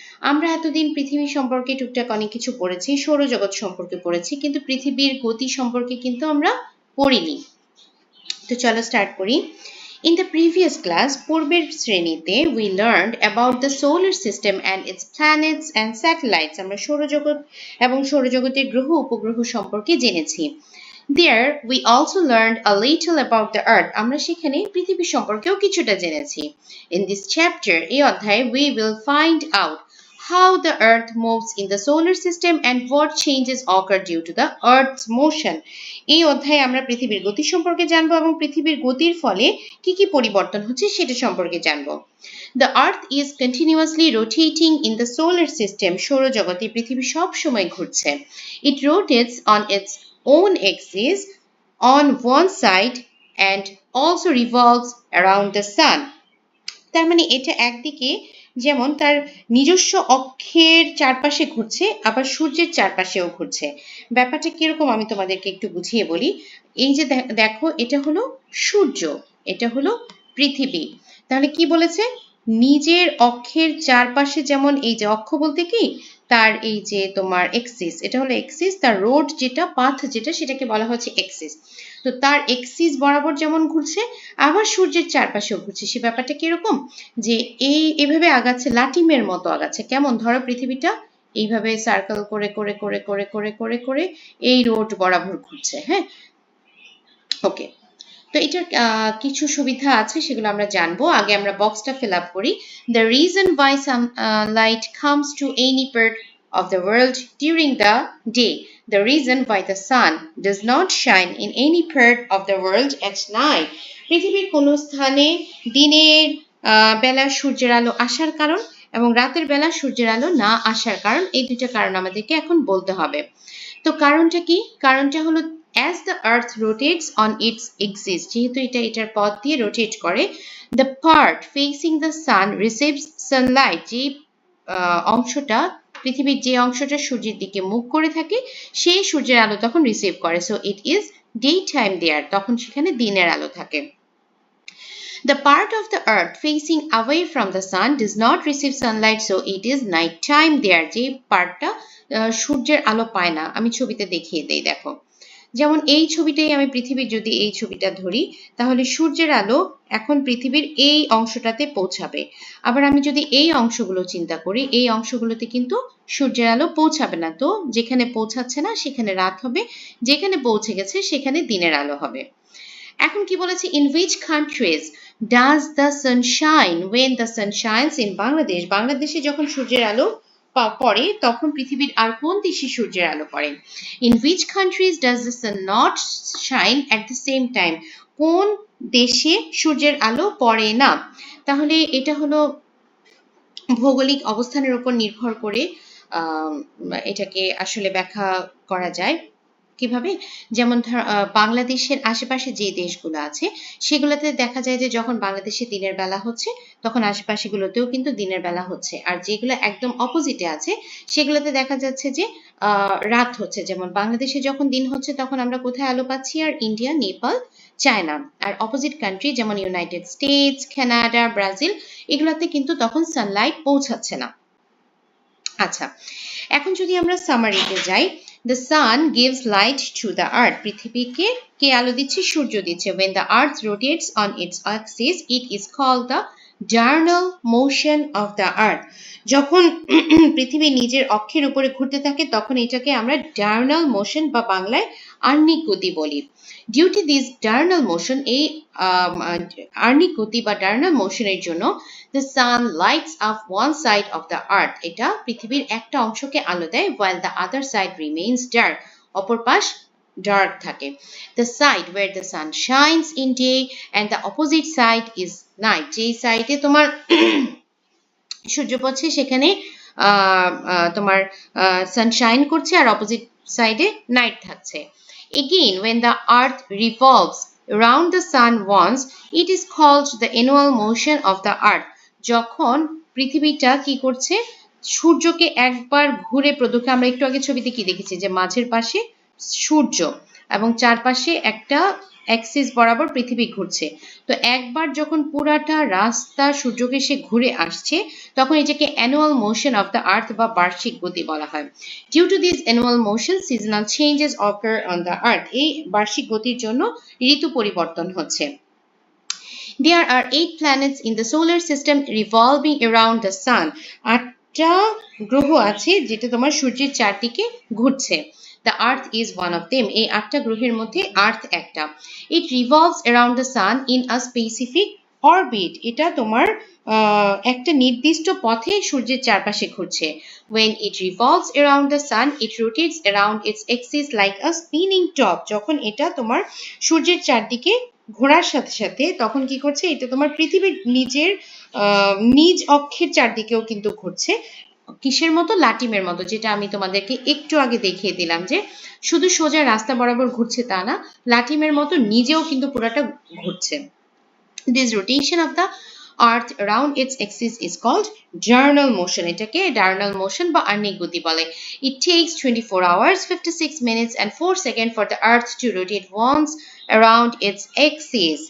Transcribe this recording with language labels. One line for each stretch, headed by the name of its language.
Bangla: আমরা এতদিন পৃথিবী সম্পর্কে টুকটাক অনেক কিছু পড়েছি, সৌরজগৎ সম্পর্কে পড়েছি, কিন্তু পৃথিবীর গতি সম্পর্কে কিন্তু আমরা পড়িনি। তো চলো স্টার্ট করি।
English: In the previous class,
Bangla: পূর্বের শ্রেণীতে
English: we learned about the solar system and its planets and satellites.
Bangla: আমরা সৌরজগৎ এবং সৌরজগতের গ্রহ উপগ্রহ সম্পর্কে জেনেছি।
English: There we also learned a little about the earth.
Bangla: আমরা সেখানে পৃথিবী সম্পর্কেও কিছুটা জেনেছি।
English: In this chapter,
Bangla: এই অধ্যায়ে
English: we will find out how the earth moves in the solar system and what changes occur due to the earth's motion.
Bangla: এই অধ্যায়ে আমরা পৃথিবীর গতি সম্পর্কে জানবো এবং পৃথিবীর গতির ফলে কি কি পরিবর্তন হচ্ছে সেটা সম্পর্কে জানবো।
English: The earth is continuously rotating in the solar system.
Bangla: সৌরজগতে পৃথিবী সব সময় ঘুরছে।
English: It rotates on its own axis on one side and also revolves around the sun.
Bangla: তার মানে এটা একদিকে যেমন তার নিজস্ব অক্ষের চারপাশে ঘুরছে, আবার সূর্যের চারপাশেও ঘুরছে। ব্যাপারটা কিরকম আমি তোমাদেরকে একটু বুঝিয়ে বলি। এই যে দেখো, এটা হলো সূর্য, এটা হলো পৃথিবী। তাহলে কি বলেছে, নিজের অক্ষের চারপাশে যেমন, এই যে অক্ষ বলতে কি, তার এই যে তোমার এক্সিস, এটা হলো এক্সিস, তার রোড যেটা, পাথ যেটা, সেটাকে বলা হচ্ছে এক্সিস। তো তার এক্সিস বরাবর যেমন ঘুরছে, আবার সূর্যের চারপাশেও ঘুরছে। সে ব্যাপারটা কিরকম, যে এভাবে আগাচ্ছে, লাটিমের মতো আগাচ্ছে। কেমন, ধরো পৃথিবীটা এইভাবে সার্কেল করে করে করে করে করে করে করে এই রোড বরাবর ঘুরছে। হ্যাঁ, ওকে। তো এটার কিছু সুবিধা আছে, সেগুলো আমরা জানবো। আগে আমরা বক্সটা ফিল আপ করি।
English: The reason why some light comes to any part of the world during the day. The reason why the sun does not shine in any part of the world at night.
Bangla: পৃথিবীর কোন স্থানে দিনের বেলা সূর্যের আলো আসার কারণ এবং রাতের বেলা সূর্যের আলো না আসার কারণ, এই দুটো কারণ আমাদেরকে এখন বলতে হবে। তো কারণটা কি? কারণটা হলো
English: as the earth rotates on its axis,
Bangla: যেহেতু এটা এটার পথ দিয়ে রোটেট করে,
English: the part facing the sun receives sunlight,
Bangla: যে অংশটা, পৃথিবীর যে অংশটা সূর্যের দিকে মুখ করে থাকে, সেই সূর্যের আলো তখন রিসিভ করে।
English: so it is day time there,
Bangla: তখন সেখানে দিনের আলো থাকে।
English: The part of the earth facing away from the sun does not receive sunlight, so it is night time there.
Bangla: যে পার্টটা সূর্যের আলো পায় না, আমি ছবিতে দেখিয়ে দেই। দেখো, যেমন এই ছবিটাই আমি পৃথিবীর যদি এই ছবিটা ধরি, তাহলে সূর্যের আলো এখন পৃথিবীর এই অংশটাতে পৌঁছাবে। আবার আমি যদি এই অংশগুলো চিন্তা করি, এই অংশগুলোতে কিন্তু সূর্যের আলো পৌঁছাবে না। তো যেখানে পৌঁছাচ্ছে না সেখানে রাত হবে, যেখানে পৌঁছে গেছে সেখানে দিনের আলো হবে। এখন কি বলেছে,
English: in which countries does the sun shine when the sun shines in Bangladesh?
Bangla: বাংলাদেশে যখন সূর্যের আলো পড়ে তখন পৃথিবীর আর কোন দেশে সূর্যের আলো পড়ে?
English: In which countries does the sun not shine at the same time?
Bangla: কোন দেশে সূর্যের আলো পড়ে না? তাহলে এটা হলো ভৌগোলিক অবস্থানের উপর নির্ভর করে এটাকে আসলে ব্যাখ্যা করা যায়। কিভাবে? যেমন বাংলাদেশের আশেপাশে যে দেশগুলো আছে সেগুলোতে দেখা যায় যে যখন বাংলাদেশে দিনের বেলা হচ্ছে তখন আশেপাশেগুলোতেও কিন্তু দিনের বেলা হচ্ছে, আর যেগুলো একদম অপোজিটে আছে সেগুলোতে দেখা যাচ্ছে যে রাত হচ্ছে। যেমন বাংলাদেশে যখন দিন হচ্ছে তখন আমরা কোথায় আলো পাচ্ছি? আর ইন্ডিয়া, নেপাল, চায়না, আর অপোজিট কান্ট্রি যেমন ইউনাইটেড স্টেটস, কানাডা, ব্রাজিল, এগুলোতে কিন্তু তখন সানলাইট পৌঁছাচ্ছে না। আচ্ছা, এখন যদি আমরা সামারিতে যাই,
English: the sun gives light to the earth.
Bangla: পৃথিবীকে কে আলো দিচ্ছে? সূর্য দিচ্ছে।
English: when the earth rotates on its axis, it is called the diurnal motion of the earth.
Bangla: যখন পৃথিবী নিজের অক্ষের উপরে ঘুরতে থাকে তখন এটাকে আমরা diurnal motion বা বাংলায় আহ্নিক গতি বলি।
English: due to this diurnal motion,
Bangla: এই আহ্নিক গতি বা diurnal motion এর জন্য
English: the sun lights up one side of the earth.
Bangla: এটা পৃথিবীর একটা অংশকে আলো দেয়,
English: while the other side remains dark.
Bangla: অপর পাশ dark থাকে।
English: The side where the sun shines in day and the opposite side is night.
Bangla: যেই সাইডে তোমার সূর্য পড়ছে সেখানে তোমার সানশাইন করছে, আর অপোজিট সাইডে নাইট থাকছে।
English: Again, when the earth revolves around the sun once, it is called the annual motion of the earth.
Bangla: যখন পৃথিবীটা কি করছে, সূর্যকে একবার ঘুরে প্রদক্ষিণ, আমরা একটু আগে ছবিতে কি দেখেছি যে মাঝের পাশে সূর্য এবং চারপাশে একটা অ্যাক্সিস বরাবর পৃথিবী ঘুরছে। তো একবার যখন পুরাটা রাস্তা সূর্যকে সে ঘুরে আসছে, তখন এটাকে annual motion of the earth বা বার্ষিক গতি বলা হয়।
English: Due to this annual motion seasonal changes occur on the earth.
Bangla: এই বার্ষিক গতির জন্য ঋতু পরিবর্তন হচ্ছে।
English: There are 8 planets in the solar system revolving around the sun.
Bangla: 8টা গ্রহ আছে যেটা তোমার সূর্যের চারদিকে ঘুরছে।
English: The Earth is one of them.
Bangla: এই 8টা গ্রহের মধ্যে আর্থ একটা।
English: It revolves around the sun in a specific orbit.
Bangla: এটা তোমার একটা নির্দিষ্ট পথে সূর্যের চারপাশে ঘুরছে।
English: When it revolves around the sun, it rotates around its axis like a spinning top.
Bangla: যখন এটা তোমার সূর্যের চারদিকে ঘোরার সাথে সাথে তখন কি করছে, এটা তোমার পৃথিবীর নিজের নিজ অক্ষের চারদিকেও কিন্তু ঘুরছে। কিসের মতো? লাটিমের মতো, যেটা আমি তোমাদেরকে একটু আগে দেখিয়ে দিলাম যে শুধু সোজা রাস্তা বরাবর ঘুরছে তা না, লাটিমের মতো নিজেও কিন্তু পুরাটা ঘুরছে।
English: This rotation of the Earth around its axis is called diurnal motion.
Bangla: এটাকে diurnal motion বা আহ্নিক গতি বলে।
English: It takes 24 hours, 56 minutes and 4 seconds for the Earth to rotate once around its axis.